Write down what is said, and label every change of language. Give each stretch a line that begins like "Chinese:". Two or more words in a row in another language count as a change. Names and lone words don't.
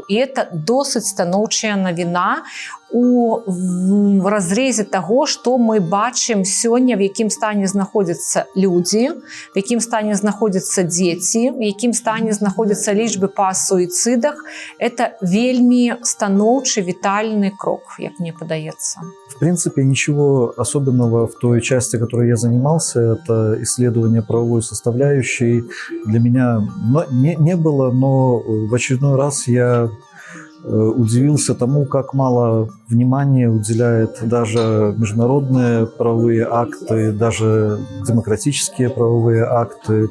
Belarusian: І это досыць станоўчая навіна у разрезе таго, што мы бачым сёння, в якім стане знаходзяцца людзі, в якім стане знаходзяцца дзеці, в якім стане знаходзяцца лічбы па суіцыдах. Это вельмі станоўчы, вітальны крок, як мне падаецца.
Russian: В принципе, ничего особенного в той части, которой я занимался, это исследование правовой составляющей, для меня не было, но в очередной раз я удивился тому, как мало внимания уделяет даже международные правовые акты, даже демократические правовые акты.